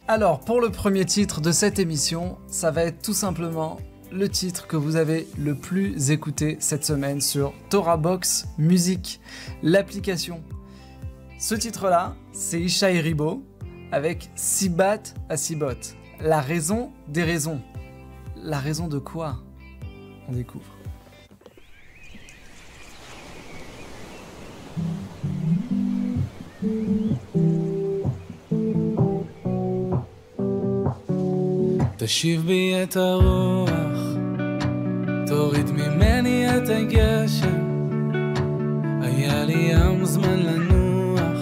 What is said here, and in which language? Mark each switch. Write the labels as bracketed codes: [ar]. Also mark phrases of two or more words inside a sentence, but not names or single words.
[fr] Alors pour le premier titre de cette émission, ça va être tout simplement le titre que vous avez le plus écouté cette semaine sur TorahBox Music, l'application. Ce titre-là, c'est Ishaï Ribo avec Sibat à Sibot. La raison des raisons. La raison de quoi? On découvre. [he] תשיב בי את הרוח, תוריד ממני את הגשם, היה לי ים זמן לנוח,